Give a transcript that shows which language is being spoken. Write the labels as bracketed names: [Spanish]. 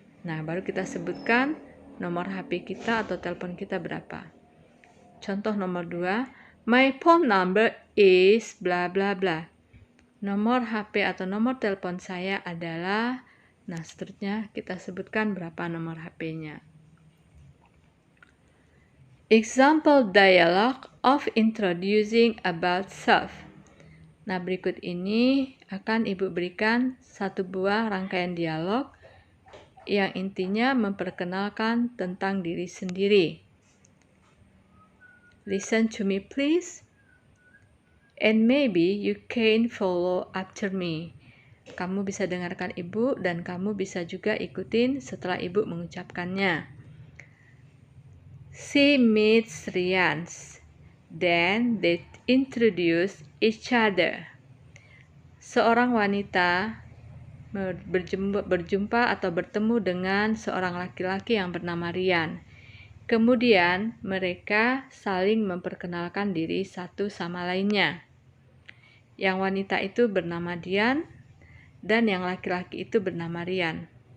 [Indonesian] Nah, baru kita sebutkan nomor HP kita atau telepon kita berapa. Contoh nomor 2, [English] my phone number is bla bla bla. [Indonesian] Nomor HP atau nomor telepon saya adalah, nah seterusnya kita sebutkan berapa nomor HP-nya. [English] Example dialogue of introducing about self. [Indonesian] Nah, berikut ini akan Ibu berikan satu buah rangkaian dialog yang intinya memperkenalkan tentang diri sendiri. [English] Listen to me please, and maybe you can follow after me. [Indonesian] Kamu bisa dengarkan Ibu dan kamu bisa juga ikutin setelah Ibu mengucapkannya. [English] She meets Rians. Then they introduce each other. [Indonesian] Seorang wanita berjumpa atau bertemu dengan seorang laki-laki yang bernama Rian. Kemudian mereka saling memperkenalkan diri satu sama lainnya. Yang wanita itu bernama Dian dan yang laki-laki itu bernama Rian.